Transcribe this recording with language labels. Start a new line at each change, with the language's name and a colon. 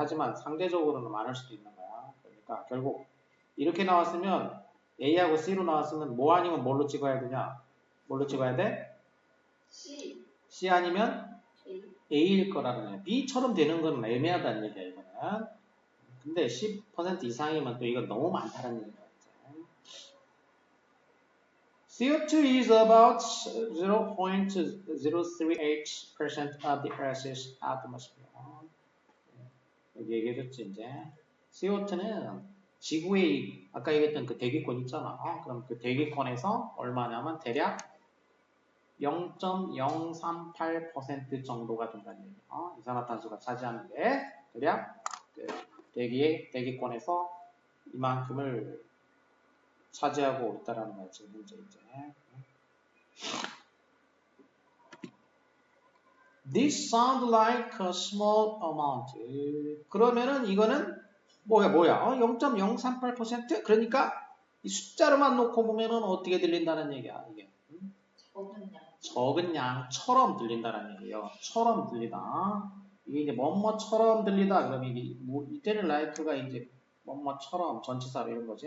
Korean: 하지만 상대적으로는 많을 수도 있는 거야. 그러니까 결국 이렇게 나왔으면 A하고 C로 나왔으면 뭐 아니면 뭘로 찍어야 되냐? 뭘로 찍어야 돼? C. C 아니면 A. A일 거라는 거야. B처럼 되는 건 애매하다는 얘기야, 이거는. 근데 10% 이상이면 또 이건 너무 많다는 얘기야.
English: CO2 is about 0.038% of the Earth's atmosphere.
Korean: 여기 얘기해줬지, 이제. CO2는 지구의, 아까 얘기했던 그 대기권 있잖아. 그럼 그 대기권에서 얼마냐면 대략 0.038% 정도가 된다는 얘기야. 이산화탄소가 차지하는 게 대략 그 대기권에서 이만큼을 차지하고 있다라는 거야, 지금 현재 이제.
English: This sound like a small amount.
Korean: 그러면은 이거는 뭐야? 0.038%? 그러니까 이 숫자로만 놓고 보면은 어떻게 들린다는 얘기야, 이게. 적은 양. 적은 양처럼 들린다는 얘기예요. 처럼 들리다. 이게 이제 뭐뭐처럼 들리다. 그러면 이게 뭐 이때는 like가 이제 뭐뭐처럼 전치사로 이런 거지.